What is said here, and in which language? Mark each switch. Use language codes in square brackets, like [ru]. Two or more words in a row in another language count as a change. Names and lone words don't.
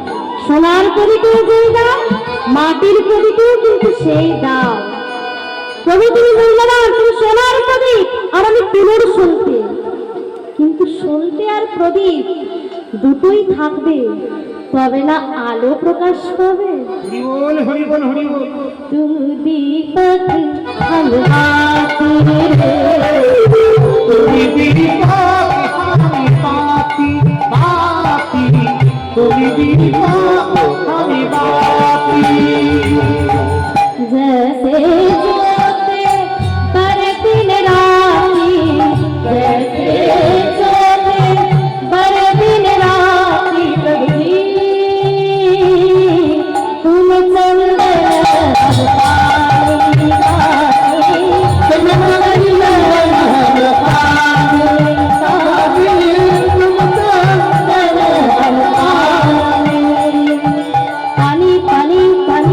[bn] সোনার প্রদীপেও যেই দাম, মাটির প্রদীপেও কিন্তু সেই দাম। প্রভু তুমি মূল্যবান, তুমি সোনার প্রদীপ আর আমি তুলোর সলতে। কিন্তু সলতে আর প্রদীপ দুটোই থাকবে, তবে না আলো প্রকাশ পাবে। হরি বল হরি বল হরি বল। [hi] तुम दीपक हम बाती रे, [bn] তুমি দীপক আমি বাতি বাতি, তুমি দীপক আমি বাতি। [hi] जैसे ज्योति पर दिन राती, जैसे ज्योति पर दिन राती, कभी तुम चंदन पानी गाती, तुम चंदन पानी पानी पानी